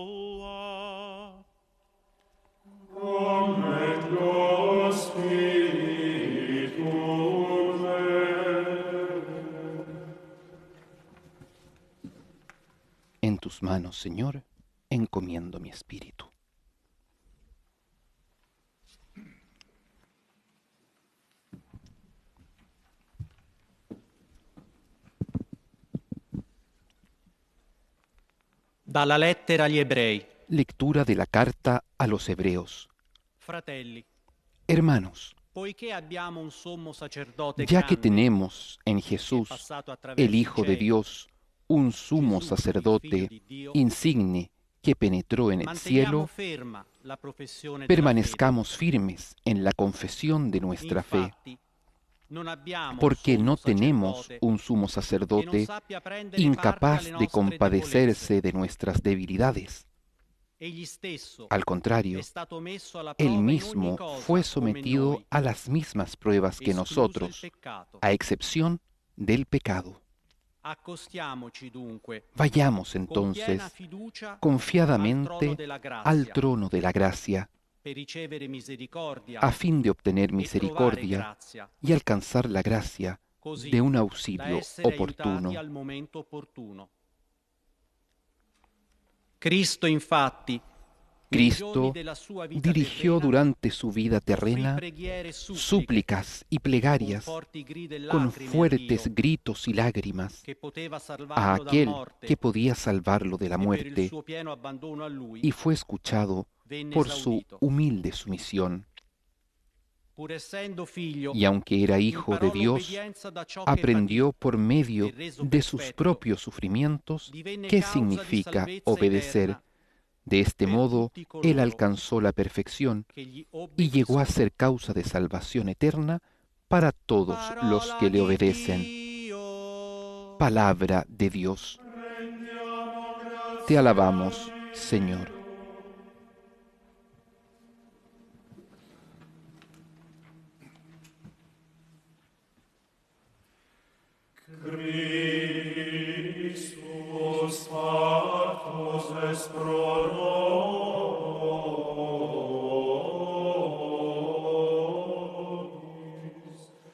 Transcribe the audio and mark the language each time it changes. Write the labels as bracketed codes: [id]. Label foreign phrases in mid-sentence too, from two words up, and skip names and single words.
[es] En tus manos, Señor, encomiendo mi espíritu. [it] Dalla lettera agli Ebrei. [es] Lectura de la carta a los Hebreos. [it] Fratelli, [es] Hermanos, [it] poiché abbiamo un sommo sacerdote [es] ya que [it] grande, [es] tenemos en Jesús, el Hijo de Dios, un sumo sacerdote insigne que penetró en el cielo, permanezcamos firmes en la confesión de nuestra fe, porque no tenemos un sumo sacerdote incapaz de compadecerse de nuestras debilidades. Al contrario, él mismo fue sometido a las mismas pruebas que nosotros, a excepción del pecado. [it] Accostiamoci dunque [es] Vayamos [it] con [es] entonces [it] piena fiducia al [es] confiadamente [it] trono della grazia, [es] al trono de la gracia, [it] per ricevere misericordia [es] a fin de obtener [it] e trovare [es] misericordia [it] grazia, [es] y alcanzar la gracia [it] così [es] de un [it] da [es] auxilio [it] essere [es] oportuno. [it] aiutati al momento opportuno. Cristo, infatti, nei giorni [es] Cristo [it] della sua vita [es] dirigió [it] terrena, [es] durante su vida [it] offrì [es] terrena [it] preghiere e suppliche [es] súplicas y [it] con [es] plegarias [it] forti grida e [es] con [it] lacrime a [es] fuertes [it] Dio, [es] gritos y lágrimas [it] che poteva [es] a [it] salvarlo da [es] aquel [it] morte, [es] que podía salvarlo de la [it] e per il [es] muerte, [it] suo pieno abbandono a Lui [es] y fue escuchado [it] venne [es] por su [it] esaudito. [es] humilde sumisión. [it] Pur essendo figlio, [es] Y aunque era hijo de [it] imparò [es] Dios, [it] l'obbedienza da ciò che [es] aprendió [it] patì, [es] por medio [it] e reso [es] de sus [it] perfetto, [es] propios sufrimientos [it] divenne [es] qué [it] causa di [es] significa [it] salvezza [es] obedecer. [it] eterna [es] De este [it] per [es] modo, [it] tutti [es] él [it] coloro [es] alcanzó la perfección [it] che gli [es] y llegó a [it] obbediscono. [es] ser causa de salvación eterna para todos los [it] Parola [es] que le [it] di [es] obedecen. [it] Dio. [es] Palabra de Dios. Te alabamos, Señor. [la] Christus factus est pro nobis.